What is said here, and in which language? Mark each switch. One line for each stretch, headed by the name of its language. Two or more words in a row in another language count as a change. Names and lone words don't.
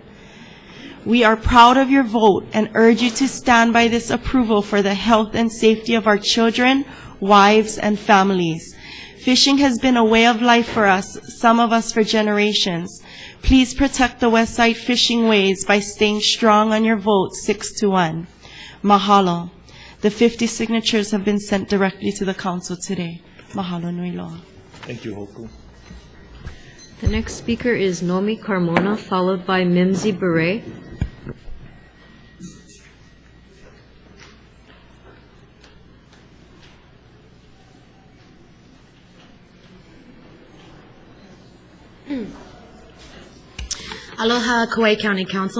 English: We are proud of your vote and urge you to stand by this approval for the health and safety of our children, wives, and families. Fishing has been a way of life for us, some of us for generations. Please protect the West Side fishing ways by staying strong on your vote 6-1. Mahalo. The 50 signatures have been sent directly to the council today.
Hawaiian: Mahalo nui loa.
English: Thank you, Hoku. The next speaker is Nomi Carmona, followed by Mimsy Beret. Aloha, Kauai County Council.